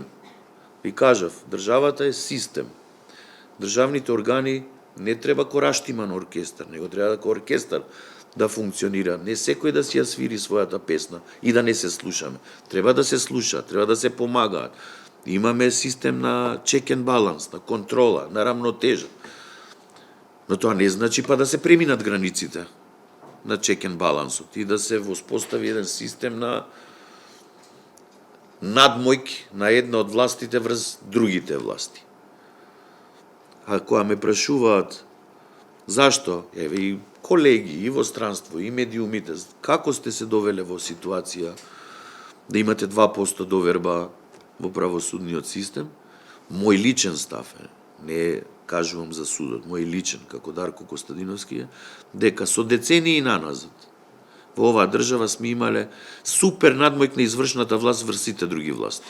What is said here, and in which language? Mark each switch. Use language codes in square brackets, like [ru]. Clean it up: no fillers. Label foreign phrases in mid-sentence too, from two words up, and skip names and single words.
[mk] Ви кажав, државата е систем. Државните органи не треба кораштиман оркестар, него треба како оркестар да функционира. Не секој да си ја свири својата песна и да не се слушаме. Треба да се слуша, треба да се помагаат. Имаме систем на [en] check and balance, [mk] на контрола, на рамнотежа. Но тоа не значи па да се преминат границите на [en] check and balance [mk] и да се воспостави еден систем на надмојки на една од властите врз другите власти. А кога ме прашуваат зашто, еве и колеги и во странство и медиумите, како сте се довеле во ситуација да имате 2% доверба во правосудниот систем, Мој личен став е, не кажувам за судот, мој личен, како Дарко Костадиновски е, дека со децении наназад во оваа држава сме имале супер надмојк на извршната власт врз сите други власти.